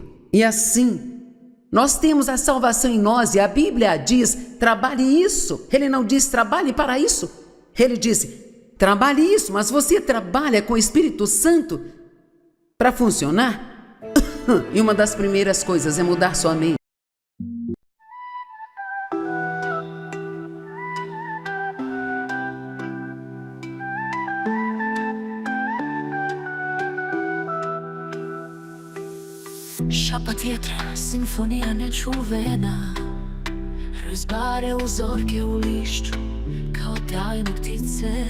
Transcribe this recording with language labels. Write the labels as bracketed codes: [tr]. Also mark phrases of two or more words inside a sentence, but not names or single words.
[pt] E assim, nós temos a salvação em nós e a Bíblia diz: trabalhe isso. Ele não diz trabalhe para isso. Ele diz: trabalhe isso, mas você trabalha com o Espírito Santo para funcionar? E uma das primeiras coisas é mudar sua mente. [bs] Šapat vjetra, simfonija nečuvena, razbare uzorke u lišću kao tajne ptice.